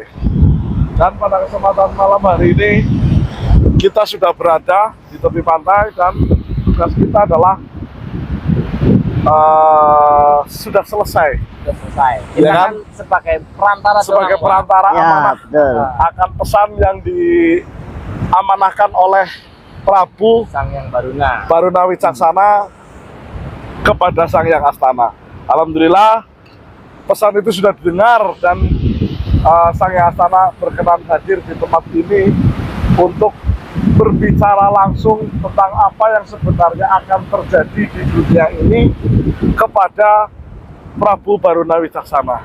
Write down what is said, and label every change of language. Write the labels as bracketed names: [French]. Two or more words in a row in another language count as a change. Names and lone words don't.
[Indonesian] Dan pada kesempatan malam hari ini kita sudah berada di tepi pantai dan tugas kita adalah sudah selesai. Sudah selesai. Kita Ya kan? kan sebagai perantara Sebagai doang, Pak. perantara Ya, amanah betul. akan pesan yang diamanahkan oleh Prabu Sang Hyang Baruna. Baruna Wicaksana kepada Sang Hyang Astana. Alhamdulillah pesan itu sudah didengar dan Sang Hyang Astana berkenan hadir di tempat ini untuk berbicara langsung tentang apa yang sebenarnya akan terjadi di dunia ini kepada Prabu Baruna Wicaksana.